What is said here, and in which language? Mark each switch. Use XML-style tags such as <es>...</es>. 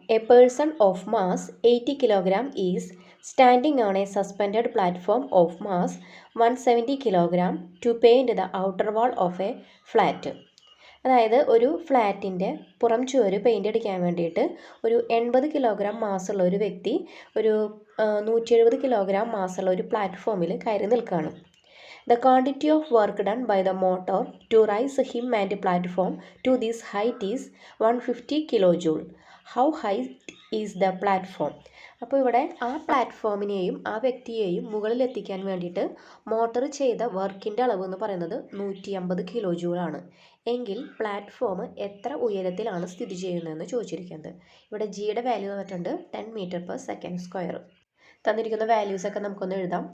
<en>A person of mass 80 kilogram is standing on a suspended platform of mass 170 kilogram to paint the outer wall of a flat.</en> <ml>അതായത് ഒരു ഫ്ലാറ്റിൻ്റെ പുറം ചുവര് paint അടിക്കാൻ വേണ്ടിയിട്ട് ഒരു 80 kilogram മാസുള്ള ഒരു വ്യക്തി ഒരു 170 കിലോഗ്രാം മാസുള്ള ഒരു പ്ലാറ്റ്ഫോമിൽ കയറി നിൽക്കുകയാണ്.</ml> <en>The quantity of work done by the motor to raise him and platform to this height is 150 kilojoule. How high is the platform?</en> <ml>അപ്പോൾ ഇവിടെ ആ പ്ലാറ്റ്ഫോമിനെയും ആ വ്യക്തിയെയും മുകളിലെത്തിക്കാൻ വേണ്ടിയിട്ട് മോട്ടർ ചെയ്ത വർക്കിൻ്റെ അളവ് എന്ന് പറയുന്നത് 150 കിലോ ജൂളാണ്. എങ്കിൽ പ്ലാറ്റ്ഫോം എത്ര ഉയരത്തിലാണ് സ്ഥിതി ചെയ്യുന്നതെന്ന് ചോദിച്ചിരിക്കുന്നത്. ഇവിടെ ജിയുടെ വാല്യൂ തന്നിട്ടുണ്ട് 10 m/s². തന്നിരിക്കുന്ന വാല്യൂസൊക്കെ നമുക്കൊന്ന് എഴുതാം.</ml>